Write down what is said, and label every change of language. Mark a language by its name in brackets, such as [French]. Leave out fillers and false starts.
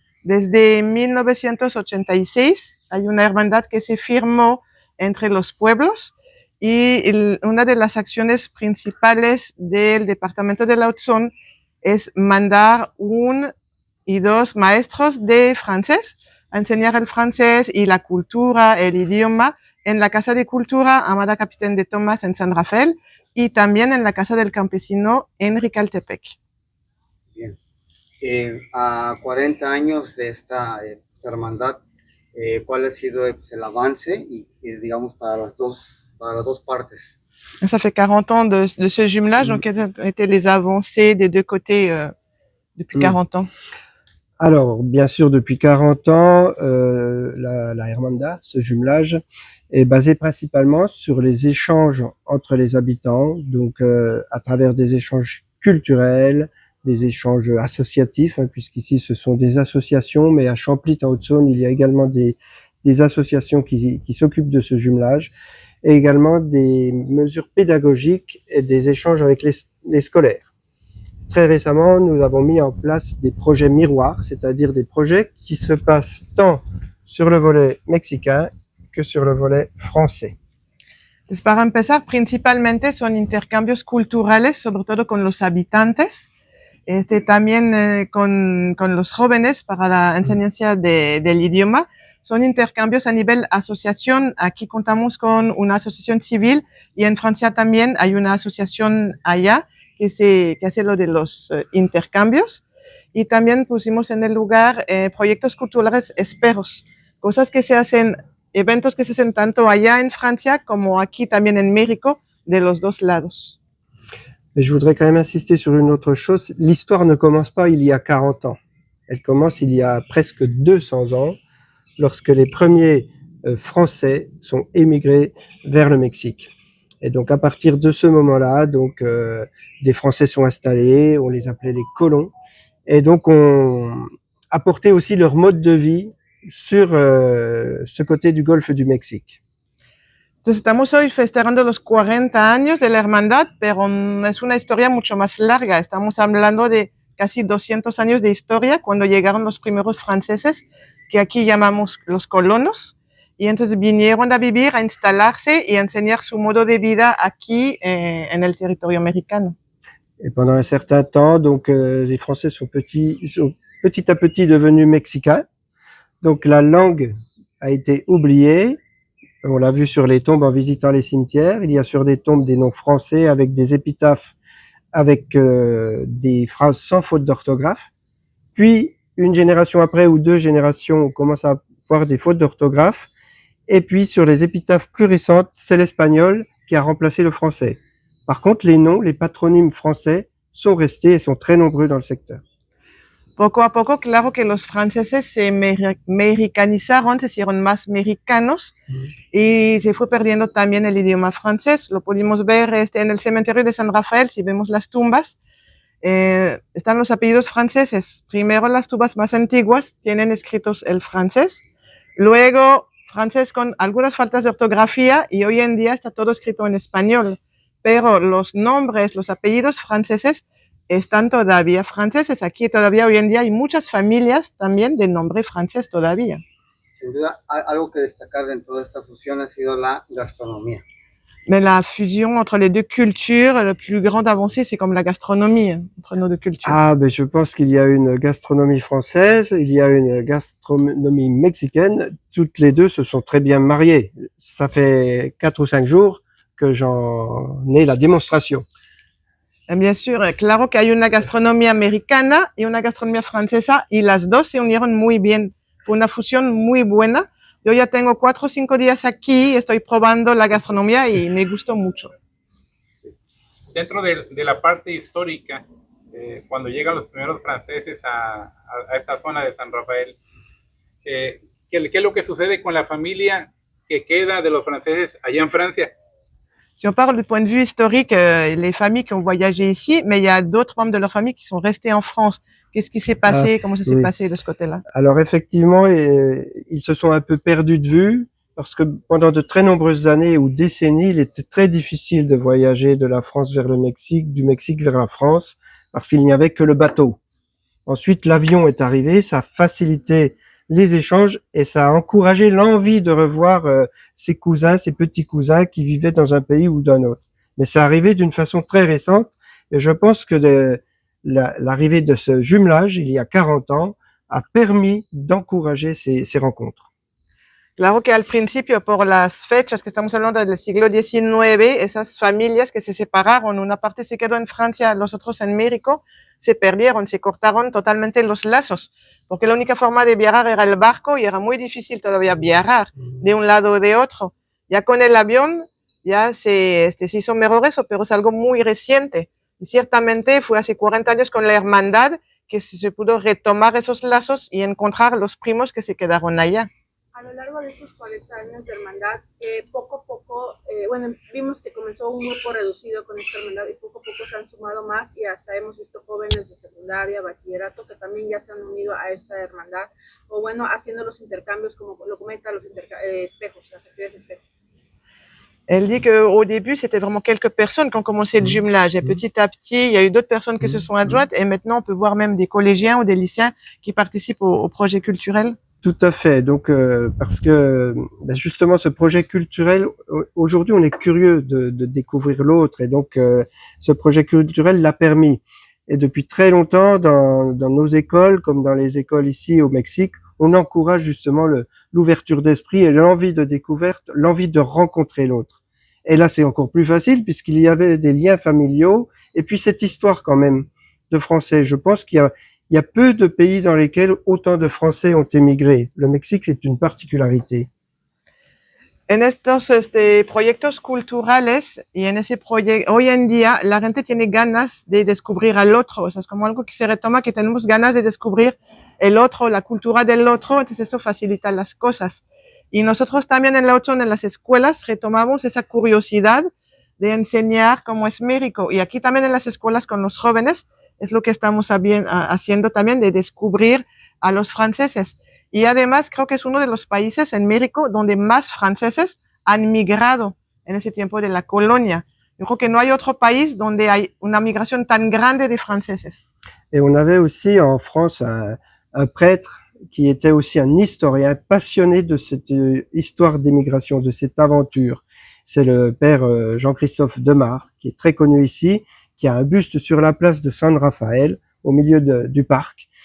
[Spanish] Desde 1986 hay una hermandad que se firmó entre los pueblos y una de las acciones principales del departamento de Lautzon es mandar 1 y 2 maestros de francés a enseñar el francés y la cultura, el idioma, en la Casa de Cultura Amada Capitán de Tomás en San Rafael y también en la Casa del Campesino en Ricaltepec. Bien. A 40 años de esta hermandad, ¿cuál ha sido el avance y digamos para las dos partes? [French] Ça fait 40 ans de ce jumelage, donc quelles ont été les avancées des deux côtés depuis 40 ans? Alors, bien sûr, depuis 40 ans, la Hermandad, ce jumelage, est basé principalement sur les échanges entre les habitants, donc à travers des échanges culturels, des échanges associatifs, hein, puisqu'ici ce sont des associations, mais à Champlit en Haute-Saône, il y a également des associations qui s'occupent de ce jumelage, et également des mesures pédagogiques et des échanges avec les scolaires. Très récemment, nous avons mis en place des projets miroirs, c'est-à-dire des projets qui se passent tant sur le volet mexicain que sur le volet français. [Spanish] Pues para empezar, principalmente son intercambios culturales, sobre todo con los habitantes, también con los jóvenes para la enseñanza del idioma. Son intercambios a nivel asociación. Aquí contamos con una asociación civil y en Francia también hay una asociación allá que hace lo de los intercambios. Y también pusimos en el lugar proyectos culturales esperos, cosas que se hacen, eventos que se hacen tanto allá en Francia como aquí también en México, de los dos lados. [French] Mais je voudrais quand même insister sur une autre chose. L'histoire ne commence pas il y a 40 ans. Elle commence il y a presque 200 ans, lorsque les premiers Français sont émigrés vers le Mexique. Et donc à partir de ce moment-là, donc des Français sont installés, on les appelait les colons, et donc on apportait aussi leur mode de vie sur ce côté du golfe du Mexique. [Spanish] Entonces estamos hoy festejando los 40 años de la hermandad, pero es una historia mucho más larga. Estamos hablando de casi 200 años de historia cuando llegaron los primeros franceses, que aquí llamamos los colonos, y entonces vinieron a vivir, a instalarse y a enseñar su modo de vida aquí en el territorio mexicano. [French] Et pendant un certain temps, donc les Français sont petit à petit devenus mexicains. Donc la langue a été oubliée. On l'a vu sur les tombes en visitant les cimetières. Il y a sur des tombes des noms français avec des épitaphes avec des phrases sans faute d'orthographe. Puis, une génération après ou 2 générations, on commence à voir des fautes d'orthographe. Et puis, sur les épitaphes plus récentes, c'est l'espagnol qui a remplacé le français. Par contre, les noms, les patronymes français sont restés et sont très nombreux dans le secteur. [Spanish] Poco a poco, claro que los franceses se mexicanizaron, se hicieron más mexicanos y se fue perdiendo también el idioma francés. Lo pudimos ver en el cementerio de San Rafael, si vemos las tumbas, están los apellidos franceses. Primero las tumbas más antiguas tienen escritos el francés, luego francés con algunas faltas de ortografía y hoy en día está todo escrito en español. Pero los nombres, los apellidos franceses están todavía franceses. Aquí todavía hoy en día hay muchas familias también de nombre francés todavía. Sin duda, algo que destacar dentro de esta fusión ha sido la gastronomía. [French] Mais la fusion entre les deux cultures, la plus grande avancée, c'est comme la gastronomie entre nos deux cultures. Ah, ben je pense qu'il y a une gastronomie française, il y a une gastronomie mexicaine. Toutes les deux se sont très bien mariées. Ça fait 4 ou 5 jours que j'en ai la démonstration. Bien sûr, [Spanish] claro que hay una gastronomía americana y una gastronomía francesa y las dos se unieron muy bien. Fue una fusión muy buena. Yo ya tengo 4 o 5 días aquí, estoy probando la gastronomía y me gustó mucho. Dentro de la parte histórica, cuando llegan los primeros franceses a esta zona de San Rafael, ¿qué es lo que sucede con la familia que queda de los franceses allá en Francia? [French] Si on parle du point de vue historique, les familles qui ont voyagé ici, mais il y a d'autres membres de leur famille qui sont restés en France. Qu'est-ce qui s'est passé? Comment ça s'est oui. passé de ce côté-là? Alors effectivement, ils se sont un peu perdus de vue parce que pendant de très nombreuses années ou décennies, il était très difficile de voyager de la France vers le Mexique, du Mexique vers la France, parce qu'il n'y avait que le bateau. Ensuite, l'avion est arrivé, ça a facilité les échanges et ça a encouragé l'envie de revoir ses cousins, ses petits cousins qui vivaient dans un pays ou d'un autre. Mais c'est arrivé d'une façon très récente et je pense que l'arrivée de ce jumelage, il y a 40 ans, a permis d'encourager ces rencontres. [Spanish] Claro que al principio, por las fechas que estamos hablando del siglo XIX, esas familias que se separaron, una parte se quedó en Francia, los otros en México, se perdieron, se cortaron totalmente los lazos, porque la única forma de viajar era el barco y era muy difícil todavía viajar de un lado o de otro. Ya con el avión ya se hizo mejor eso, pero es algo muy reciente. Y ciertamente fue hace 40 años con la hermandad que se pudo retomar esos lazos y encontrar los primos que se quedaron allá. A lo largo de estos 40 años de hermandad, poco a poco, bueno, vimos que comenzó un grupo reducido con esta hermandad y poco a poco se han sumado más y hasta hemos visto jóvenes de secundaria, bachillerato, que también ya se han unido a esta hermandad, o bueno, haciendo los intercambios, como lo comenta, los espejos, las actividades espejos. [French] Elle dit qu'au début, c'était vraiment quelques personnes qui ont commencé le jumelage. Et petit à petit, il y a eu d'autres personnes qui se sont adjointes. Et maintenant, on peut voir même des collégiens ou des lycéens qui participent au projet culturel. Tout à fait. Donc, parce que justement, ce projet culturel, aujourd'hui, on est curieux de découvrir l'autre. Et donc, ce projet culturel l'a permis. Et depuis très longtemps, dans nos écoles, comme dans les écoles ici au Mexique, on encourage justement l'ouverture d'esprit et l'envie de découverte, l'envie de rencontrer l'autre. Et là, c'est encore plus facile puisqu'il y avait des liens familiaux et puis cette histoire quand même de Français. Je pense qu'il y a peu de pays dans lesquels autant de Français ont émigré. Le Mexique, c'est une particularité. [Spanish] En estos proyectos culturales y en ese proyecto, hoy en día la gente tiene ganas de descubrir al otro, o sea, es como algo que se retoma, que tenemos ganas de descubrir el otro, la cultura del otro, entonces eso facilita las cosas. Y nosotros también en la Autzon, en las escuelas, retomamos esa curiosidad de enseñar cómo es México. Y aquí también en las escuelas con los jóvenes es lo que estamos haciendo también, de descubrir a los franceses. Y además creo que es uno de los países en México donde más franceses han migrado en ese tiempo de la colonia. Yo creo que no hay otro país donde hay una migración tan grande de franceses. [French] Et on avait aussi en France un prêtre qui était aussi un historien passionné de cette histoire d'émigration, de cette aventure. C'est le père Jean-Christophe Demare, qui est très connu ici, qui a un buste sur la place de San Rafael, au milieu du parc.